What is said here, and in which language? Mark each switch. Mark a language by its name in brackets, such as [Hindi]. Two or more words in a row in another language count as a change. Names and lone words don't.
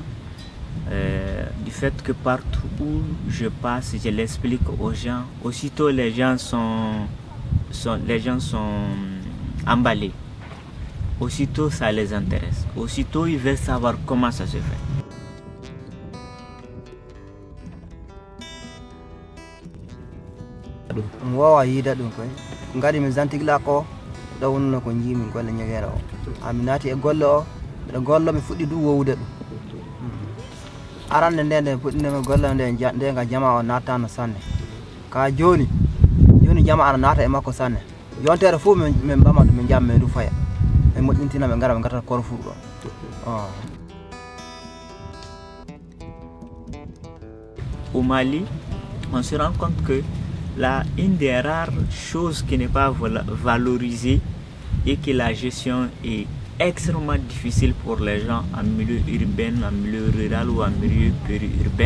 [French] Du fait que partout où je passe, je l'explique aux gens. Aussitôt les gens sont emballés. Aussitôt ça les intéresse. Aussitôt ils veulent savoir comment ça se fait. [Fula] Wawa yida ɗum koy ngadi mi zantigla ko ɗawnno ko jiimi golle ñegere o aminati e golle o mbiɗa gollo mi fuɗɗi ɗum wowde ɗum arande nde puɗɗinemi golle nde ga jama o nattano sanne ka joni jama ana naata e makko sanne yontere fof min mbama ɗum min jamma min du faya min moƴƴintina ɓe gara ɓe garata Korfou ɗo. [French] Au Mali, on se rend compte que une des rares choses qui n'est pas valorisée et que la gestion est extrêmement difficile pour les gens en milieu urbain, en milieu rural ou en milieu périurbain.